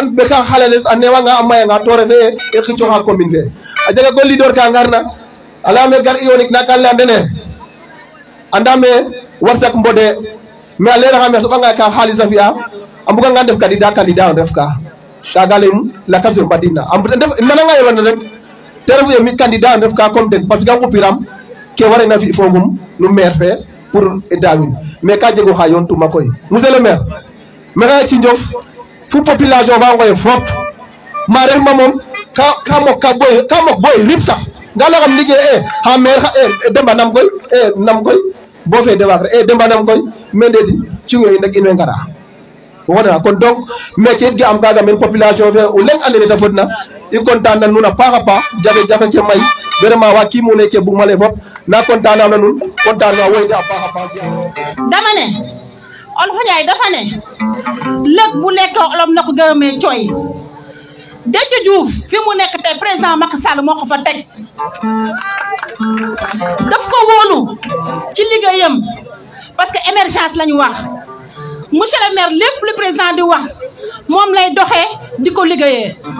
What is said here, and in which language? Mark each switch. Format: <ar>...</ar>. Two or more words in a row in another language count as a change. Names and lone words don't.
<srr>ɓeka xalales a newanga a mayanga to refe e xicoxa commune fe a jega ko leader ka ngarna a leyame gar ionique na kan leya ndene andame warsak mbode mais a leraxame a soɓanga ka xalis a fi'a a mbuganga ndef candidat o ndef ka kaga leyum lakas yo mbadidna nananga yorana rek te refu ye mi candidat o ndef ka comme den</srr> <fr>parce que</fr> <srr>a ngupiram ke warena fi fogum no maire fe pour dawin mais ka jego xa yoon tuma koy</srr> <fr>monsieur le maire</fr> <srr>maxey ci Ndiof fu population fa ngoye fop ma refma moom ka mok boy rip sax nga laxam liggéey xa maire xa demba nam koy bo fe de waag re demba nam koy mais ndedi ciŋo in rek in way ngara wona kon donc meke it ga am kaga men population fe o leŋ ande ne ta fodna i content na nuun a paax a paax jafe-jafe ke may vraiment wa kimune ke bugma lay fop na content na nuun content na woyde a paax a paax</srr> <wo>dama ne Olof Njaay dafa ne lëg bu lekkee olom na ko gërëmee cooy Déthié Diouf fi mu nekk tey président Macky Sall moo ko fa teg daf ko wóolu ci liggéeyam</wo> <fr>parce que émergence</fr> <wo>la ñu wax</wo> <fr>monsieur le maire</fr> <wo>lépp lu président di wax moom lay doxee di ko liggéeyee</wo>